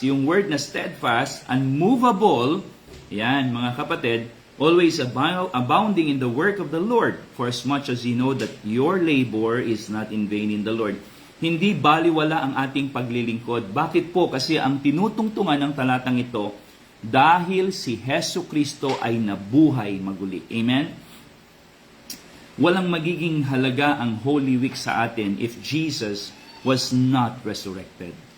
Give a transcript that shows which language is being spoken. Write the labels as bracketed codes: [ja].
[tl] Yung word na [en] steadfast, unmovable, [tl] yan mga kapatid, [en] always abounding in the work of the Lord, for as much as you know that your labor is not in vain in the Lord. [tl] Hindi baliwala ang ating paglilingkod. Bakit po? Kasi ang tinutungtungan ng talatang ito, dahil si Hesu Kristo ay nabuhay maguli. [en] Amen? [tl] Walang magiging halaga ang Holy Week sa atin [en] if Jesus was not resurrected.